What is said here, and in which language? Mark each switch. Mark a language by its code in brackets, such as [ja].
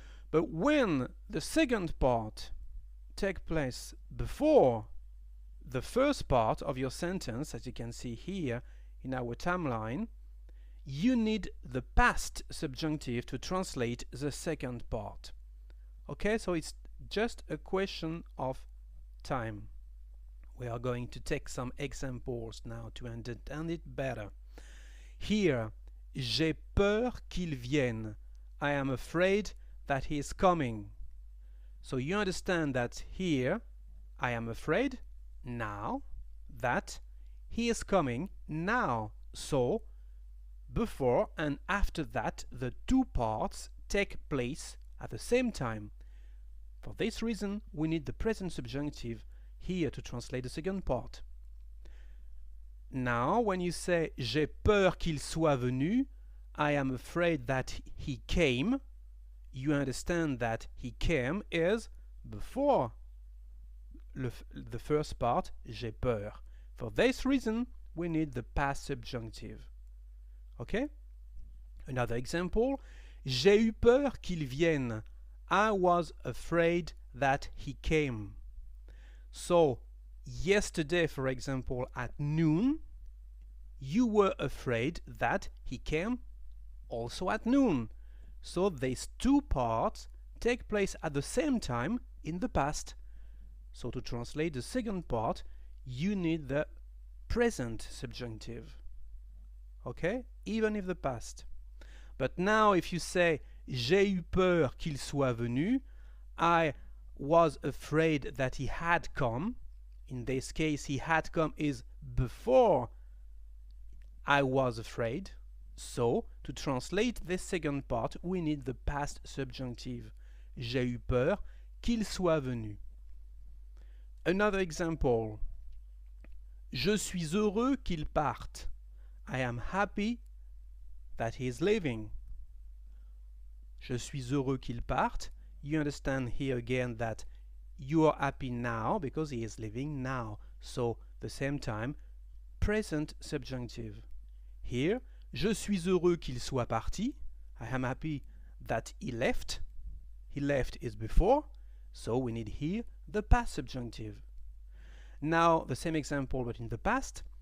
[en] But when the second part takes place before the first part of your sentence, as you can see here in our timeline, you need the past subjunctive to translate the second part. Okay, so it's just a question of time. We are going to take some examples now to understand it better. [fr] Here, j'ai peur qu'il vienne. [en] I am afraid that he is coming. So you understand that here, I am afraid, now, that he is coming, now. So, before and after that, the two parts take place at the same time. For this reason, we need the present subjunctive here to translate the second part. Now, when you say [fr] j'ai peur qu'il soit venu, [en] I am afraid that he came, you understand that he came is before the first part, [fr] j'ai peur. [en] For this reason, we need the past subjunctive. Okay? Another example, [fr] j'ai eu peur qu'il vienne. [en] I was afraid that he came. So, yesterday, for example, at noon, you were afraid that he came also at noon. So these two parts take place at the same time in the past. So to translate the second part, you need the present subjunctive. Okay? Even if the past. But now if you say [fr] j'ai eu peur qu'il soit venu, [en] I was afraid that he had come. In this case, he had come is before I was afraid. So, to translate this second part, we need the past subjunctive. [fr] J'ai eu peur qu'il soit venu. [en] Another example. [fr] Je suis heureux qu'il parte. [en] I am happy that he is leaving. [fr] Je suis heureux qu'il parte. [en] You understand here again that you are happy now because he is leaving now. So, the same time, present subjunctive. [fr] Here, je suis heureux qu'il soit parti. [en] I am happy that he left. He left is before, so we need here the past subjunctive. Now, the same example but in the past.